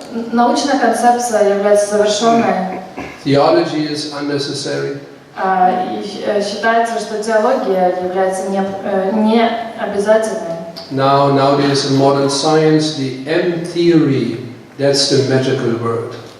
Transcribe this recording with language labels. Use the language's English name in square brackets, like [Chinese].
[Russian] Научная концепция является завершенной. [English] Theology is unnecessary. [Russian] И считается, что теология является не обязательной. [English] Nowadays in modern science, the M theory, that's the magical word.